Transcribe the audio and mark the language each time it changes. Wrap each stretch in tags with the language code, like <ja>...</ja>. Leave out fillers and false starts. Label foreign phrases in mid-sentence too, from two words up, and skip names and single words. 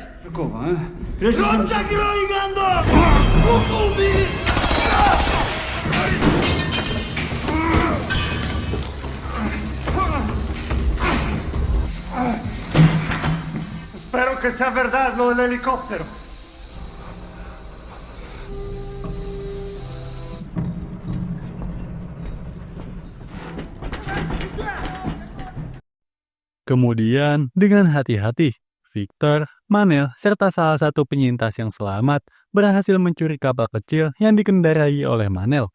<ru>Жукова, а? Рот закрой, Гандон!</ru> <es>Espero que sea verdad lo del helicóptero.</es> <id>Kemudian, dengan hati-hati, Victor, Manel, serta salah satu penyintas yang selamat berhasil mencuri kapal kecil yang dikendarai oleh Manel.</id>